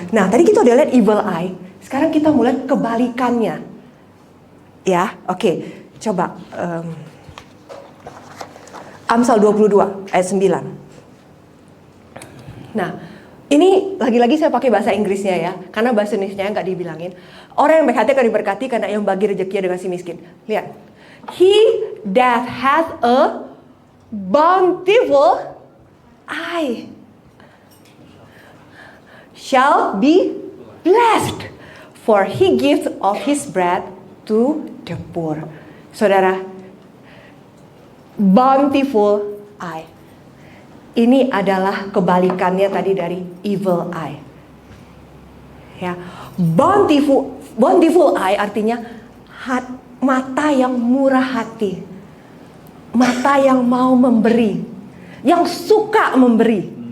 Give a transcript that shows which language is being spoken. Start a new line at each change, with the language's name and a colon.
Indonesian: Nah, tadi kita udah lihat evil eye. Sekarang kita mulai kebalikannya. Ya, oke. Coba Amsal 22 ayat 9. Nah, ini lagi-lagi saya pakai bahasa Inggrisnya ya, karena bahasa Indonesia nggak dibilangin. Orang yang baik hati akan diberkati karena yang bagi rezekinya dengan si miskin. Lihat.
English: He that hath a bountiful eye shall be blessed, for he gives of his bread to the poor.
Indonesian: Saudara, bountiful eye. Ini adalah kebalikannya tadi dari evil eye. Ya, bountiful eye artinya mata yang murah hati, mata yang mau memberi, yang suka memberi.